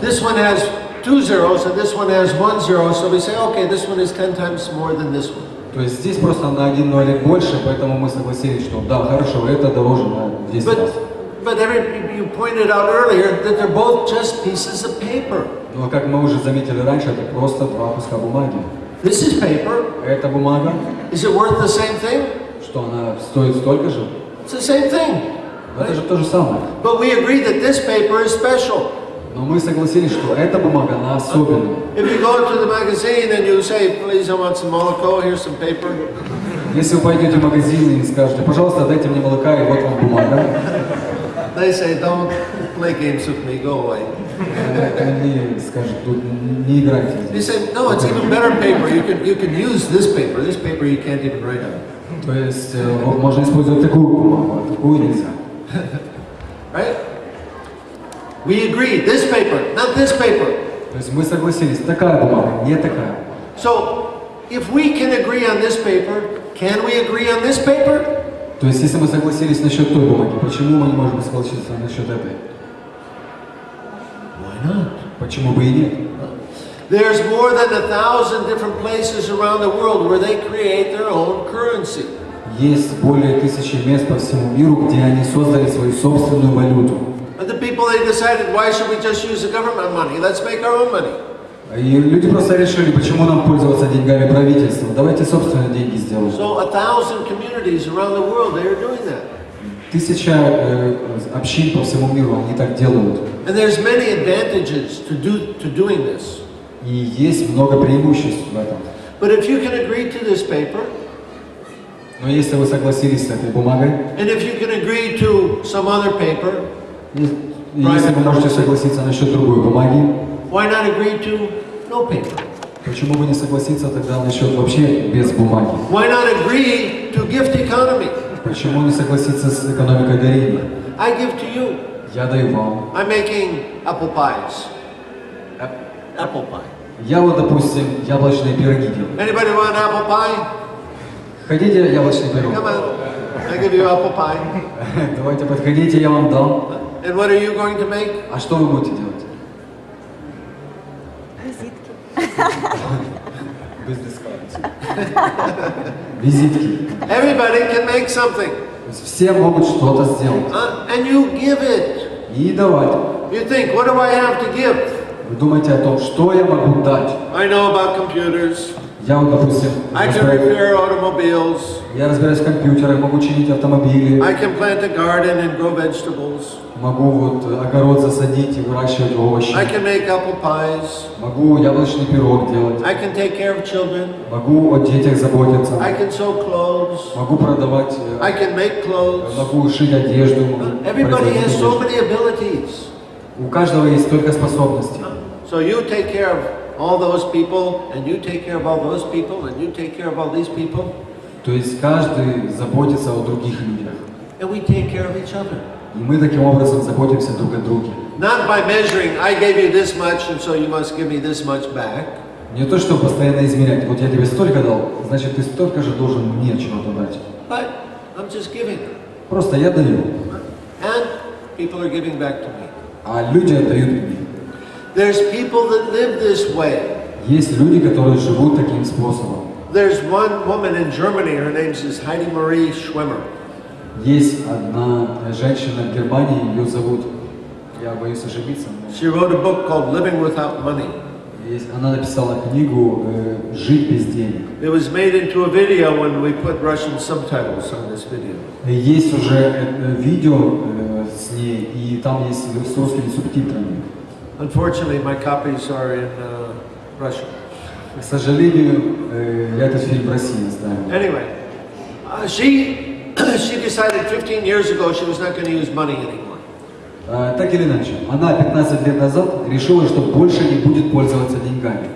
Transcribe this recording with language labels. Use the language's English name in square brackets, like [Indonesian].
[English] This one has 2 zeros and this one has 1 zero, so we say, okay, this one is 10 times more than this one. [Russian] То есть здесь просто на 1 нолик больше, поэтому мы согласились, что да, хорошо, это дороже на 10 раз. [English] But you pointed out earlier that they're both just pieces of paper. [Russian] Но как мы уже заметили раньше, это просто два куска бумаги. [English] This is paper. [Russian] Эта бумага, [English] Is it worth the same thing? [Russian] что она стоит столько же, [English] It's the same thing. [Russian] но это же то же самое. [English] But we agree that this paper is special. [Russian] Но мы согласились, что эта бумага, она особенная. [English] If you go to the magazine and you say, please, I want some молоко, here's some paper. [Russian] Если вы пойдете в магазин и скажете, пожалуйста, дайте мне молока, и вот вам бумага. [English] They say, don't play games with me, go away. [Russian] Они скажут, тут не играйте [English] You [Russian] здесь. [English] say, no, it's even better paper. You can use this paper. This paper you can't even write on. [Russian] То есть вот можно использовать такую бумагу, а такую нельзя. [English] Right? We agree, this paper, not this paper. [Russian] То есть мы согласились, такая бумага, не такая. [English] So, if we can agree on this paper, can we agree on this paper? [Russian] То есть если мы согласились насчет той бумаги, почему мы не можем согласиться насчет этой? [English] Why not? [Russian] Почему бы и нет? [English] There's more than 1,000 different places around the world where they create their own currency. [Russian] Есть более 1000 мест по всему миру, где они создали свою собственную валюту. [English] And the people, they decided, why should we just use the government money? Let's make our own money. [Russian] И люди просто решили, почему нам пользоваться деньгами правительства. Давайте собственные деньги сделаем. [English] So 1,000 communities around the world, they are doing that. [Russian] 1000 общин по всему миру, они так делают. [English] And there's many advantages to doing this. [Russian] И есть много преимуществ в этом. [English] But if you can agree to this paper, [Russian] Но если вы согласились с этой бумагой, [English] and if you can agree to some other paper, [Russian] и если вы можете согласиться насчет другой бумаги, [English] why not agree to no paper? [Russian] почему бы не согласиться тогда насчет вообще без бумаги? [English] Why not agree to gift economy? [Russian] Почему не согласиться с экономикой дарения? [English] I give to you. [Russian] Я даю вам. [English] I'm making apple pies. Apple pie. [Russian] Я вот, допустим, яблочные пироги делаю. [English] Anybody want apple pie? [Russian] Хотите яблочный пирог? [English] Come on. I give you apple pie. [Russian] Давайте подходите, я вам дам. [English] And what are you going to make? [Russian] А что вы будете делать? Визитки. [English] Everybody can make something. [Russian] То есть все могут что-то сделать. [English] And you give it. [Russian] И давать. [English] You think, what do I have to give? [Russian] Вы думаете о том, что я могу дать. [English] I know about computers. [Russian] Я вот, допустим, [English] I can repair automobiles. [Russian] я разбираюсь в компьютерах, могу чинить автомобили, [English] I can plant a garden and grow vegetables. [Russian] могу вот огород засадить и выращивать овощи, [English] I can make apple pies. [Russian] могу яблочный пирог делать, [English] I can take care of children. [Russian] могу о детях заботиться, [English] I can sew clothes. [Russian] могу продавать, [English] I can make clothes. [Russian] могу шить одежду. могу [English] Everybody has [Russian] производить [English] so many abilities. [Russian] У каждого есть столько способностей. [English] So you take care of all those people, and you take care of all those people, and you take care of all these people. [Russian] То есть каждый заботится о других людях. [English] And we take care of each other. [Russian] И мы таким образом заботимся друг о друге. [English] Not by measuring, I gave you this much, and so you must give me this much back. [Russian] Не то, чтобы постоянно измерять. Вот я тебе столько дал, значит ты столько же должен мне чего-то дать. [English] But I'm just giving. [Russian] Просто я даю, [English] And people are giving back to me. [Russian] а люди отдают мне. [English] There's people that live this way. [Russian] Есть люди, которые живут таким способом. [English] There's one woman in Germany, her name is Heidi Marie Schwimmer. [Russian] Есть одна женщина в Германии, ее зовут, я боюсь ошибиться, но [English] She wrote a book called Living Without Money. [Russian] она написала книгу «Жить без денег». [English] It was made into a video when we put Russian subtitles on this video. [Russian] Есть уже видео ней, и там есть с русскими субтитрами. [English] Unfortunately, my copies are in Russian. [Russian] К сожалению, я этот фильм в России оставил. [English] Anyway, she decided 15 years ago she was not going to use money anymore. [Russian] Так или иначе, она 15 лет назад решила, что больше не будет пользоваться деньгами.